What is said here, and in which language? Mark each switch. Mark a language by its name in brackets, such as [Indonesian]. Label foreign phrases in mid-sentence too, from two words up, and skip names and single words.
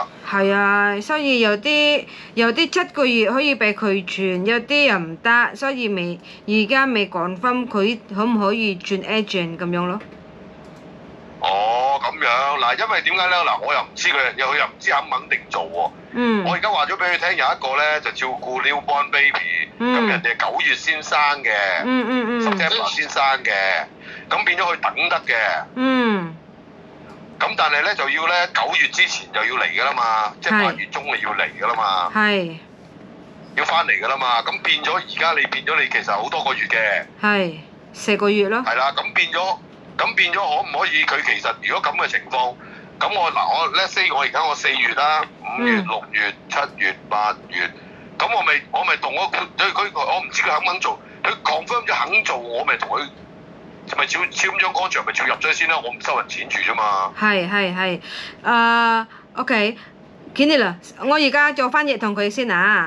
[Cantonese] 係啊，所以有啲7個月可以俾佢轉，有啲又唔得，所以而家未講分佢可唔可以轉 agent 咁樣咯。哦，咁樣嗱，因為點解咧？嗱，我又唔知佢又唔知肯唔肯定做喎。我而家話咗俾佢聽，有一個咧就照顧 [English] newborn baby， [Cantonese] 咁人哋9月先生嘅，September 先生嘅，咁變咗佢等得嘅。咁但係咧就要咧9月之前就要嚟㗎啦嘛，即係8月中就要嚟㗎啦嘛，要翻嚟㗎啦嘛，咁變咗而家你變咗你其實好多個月嘅， 4個月咯。係啦，咁變咗可唔可以佢其實如果咁嘅情況，咁我 [English] let's say [Cantonese] 我而家4月啦，5月、6月、7月、8月，咁我咪同佢我唔知佢肯唔肯做，佢 confirm 咗肯做，我咪同佢。咪簽張contract咪照入咗先啦，我唔收人錢住啫嘛。係。OK， 見你啦，我而家做翻譯同佢先啊。